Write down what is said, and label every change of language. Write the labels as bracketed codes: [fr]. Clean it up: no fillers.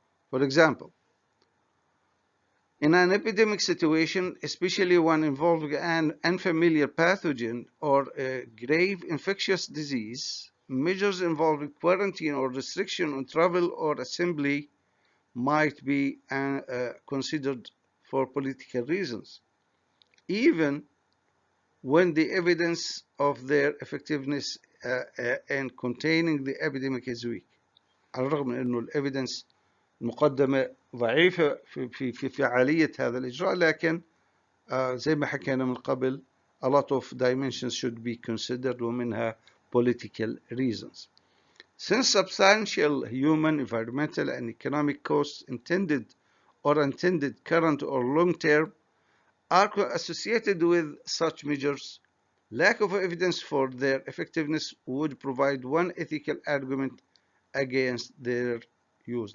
[en] For example, in an epidemic situation, especially one involving an unfamiliar pathogen or a grave infectious disease, measures involving quarantine or restriction on travel or assembly might be considered for political reasons, even when the evidence of their effectiveness in containing the epidemic is weak. [ar] على الرغم من أنه الإيفيدنس المقدمة ضعيفة في فعالية هذا الإجراء، لكن زي ما حكينا من قبل [en] a lot of dimensions should be considered [ar] ومنها [en] political reasons. Since substantial human, environmental, and economic costs intended or unintended, current or long-term, are associated with such measures, lack of evidence for their effectiveness would provide one ethical argument against their use.